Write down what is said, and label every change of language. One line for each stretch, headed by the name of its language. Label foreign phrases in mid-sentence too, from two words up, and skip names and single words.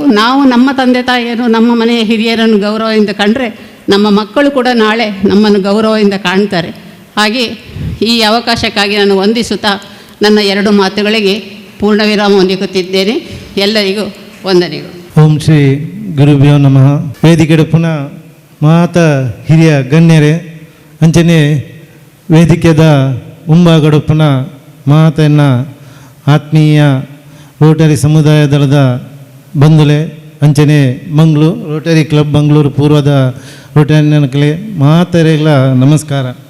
Kannada: ನಾವು ನಮ್ಮ ತಂದೆ ತಾಯಿಯರು ನಮ್ಮ ಮನೆಯ ಹಿರಿಯರನ್ನು ಗೌರವದಿಂದ ಕಂಡರೆ ನಮ್ಮ ಮಕ್ಕಳು ಕೂಡ ನಾಳೆ ನಮ್ಮನ್ನು ಗೌರವದಿಂದ ಕಾಣ್ತಾರೆ. ಹಾಗೆ ಈ ಅವಕಾಶಕ್ಕಾಗಿ ನಾನು ವಂದಿಸುತ್ತಾ ನನ್ನ 2 ಮಾತುಗಳಿಗೆ ಪೂರ್ಣ ವಿರಾಮ ಹೊಂದಿಸುತ್ತಿದ್ದೇನೆ. ಎಲ್ಲರಿಗೂ ವಂದನೆಗಳು.
Sanskrit: ಓಂ ಶ್ರೀ ಗುರುಭ್ಯೋ ನಮಃ.
Tulu: ವೇದಿಕೆಯ ಪುನಃ ಮಾತ ಹಿರಿಯ ಗಣ್ಯರೇ ಅಂಚನೆ ವೇದಿಕೆದ ಮುಂಭಾಗಡು ಪುನಃ ಮಾತೆನ್ನ ಆತ್ಮೀಯ ರೋಟರಿ ಸಮುದಾಯ ದಳದ ಬಂಧುಲೆ ಅಂಚನೆ ರೋಟರಿ ಕ್ಲಬ್ ಮಂಗಳೂರು ಪೂರ್ವದ ರೋಟರಿಯನ್ಗೆ ಮಾತರೆಗಳ ನಮಸ್ಕಾರ.